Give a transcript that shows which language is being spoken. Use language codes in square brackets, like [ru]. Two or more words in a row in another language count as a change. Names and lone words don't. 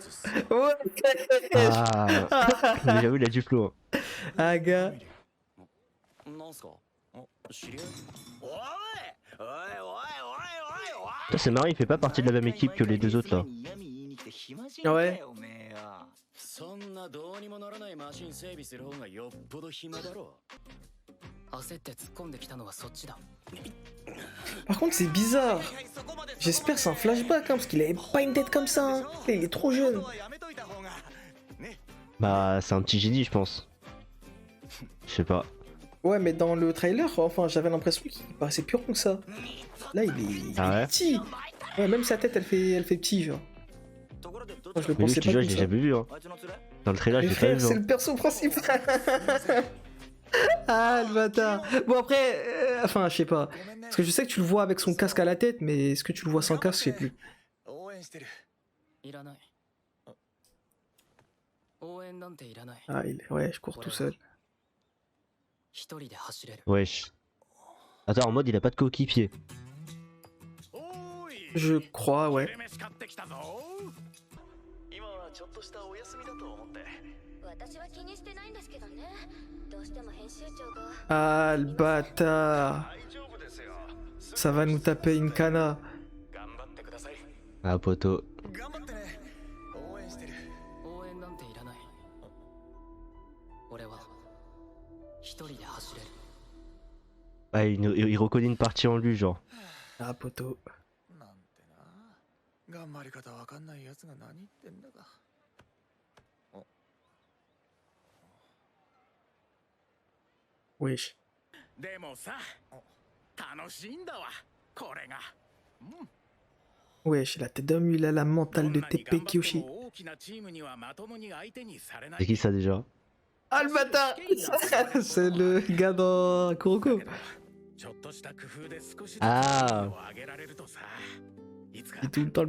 [fr] Ouais. Ah, mais j'avoue, il a du flow. Hein. Ah, gars. Putain, c'est marrant, il fait pas partie de la même équipe que les deux autres là. Ouais. [ja] そんなどうにもならないマシン整備する方がよっぽど暇だろう。焦って突っ込んできたのはそっちだ。 [fr] Par contre, c'est bizarre. J'espère que c'est un flashback, hein, parce qu'il avait pas une tête comme ça. Hein. Il est trop jeune. Bah, c'est un petit génie, je pense. Je sais pas. Ouais, mais dans le trailer, enfin, j'avais l'impression qu'il paraissait plus rond que ça. Là, il est Ah ouais? petit. Ouais, même sa tête, elle fait petit, genre. Moi, je le Mais lui, pensais je te pas jure, comme je l'ai ça. jamais vu. Hein. Dans le trailer, je Mais l'ai pas frère, vu. c'est Hein. le perso principal. Ah, le bâtard. Bon, après, enfin, je sais pas. Parce que je sais que tu le vois avec son casque à la tête, mais est-ce que tu le vois sans casque, je sais plus. [ja] いらない。応援なんていらない。 [fr] Ah, ouais, je cours tout seul. [ja] 一人で走れる。 [fr] Wesh. Attends, en mode, il a pas de coéquipier. Je crois, ouais. [ja] 私は気にしてないんですけどね。どうしても編集長が [fr] Ah, le bâtard. Ça va nous taper une cana. Ah, poto. [ja] 応援なんていらない。俺は一人で走れる。 [fr] Ah, il reconnaît une partie en lui, genre. Ah, poteau. [ja] なんてな。頑張り方わかんないやつが何言ってんだか。 [fr] Wesh. [ja] でもさ、楽しいんだわ。これが。 [fr] Wesh, la tête d'homme, il a la mentale de TP Kyoshi. C'est qui ça déjà? Ah, le bâtard. C'est le gars dans Kuroko. Ah, Et tout le temps, le